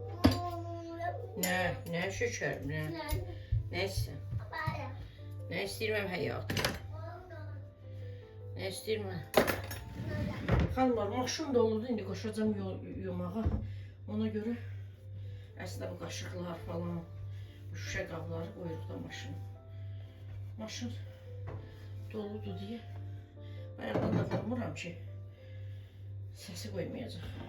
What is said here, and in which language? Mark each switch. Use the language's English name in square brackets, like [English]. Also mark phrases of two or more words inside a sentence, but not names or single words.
[Turkish] Ne şeker, ne? Ne istedim? Ne istedim hayatım? Ne istedim? [Azerbaijani] Xanımlar, maşın doludur, indi qoşacağım yumağa. Ona görə əslində bu qaşıqlar falan, bu şüşə qabları qoyuruq da maşın. Maşın doludur deyə bayaqdan da vurmuram ki, səsi qoymayacaq.